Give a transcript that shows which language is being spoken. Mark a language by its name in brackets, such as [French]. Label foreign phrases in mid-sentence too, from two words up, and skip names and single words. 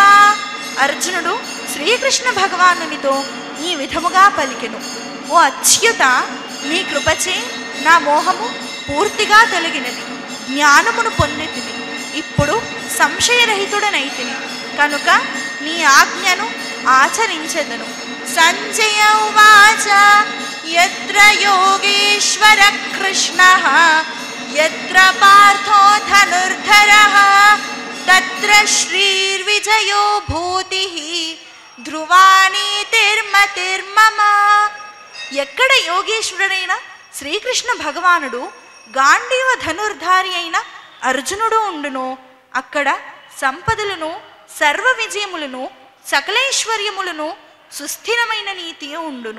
[Telugu] అర్జునుడు శ్రీకృష్ణ భగవానునితో ఈ విధముగా పలికెను. ఓ అచ్యుత, నీ కృపచే నా మోహము పూర్తిగా తొలగినది, జ్ఞానమును పొందితిని, ఇప్పుడు సంశయరహితుడనైతిని కనుక నీ ఆజ్ఞను ఆచరించెదను. [Sanskrit] సంజయ ఉవాచ యత్ర యోగేశ్వర కృష్ణః యత్ర పార్థో ధనుర్ధరః తత్ర శ్రీర్విజయో భూతిః ధ్రువా నీతిర్మతిర్మమ. [Telugu] ఎక్కడ యోగేశ్వరుడైన శ్రీకృష్ణ భగవానుడు, గాంధీవ ధనుర్ధారి అయిన అర్జునుడు ఉండును, అక్కడ సంపదలను, సర్వ విజయములను, సకలైశ్వర్యములను, సుస్థిరమైన నీతియు ఉండును.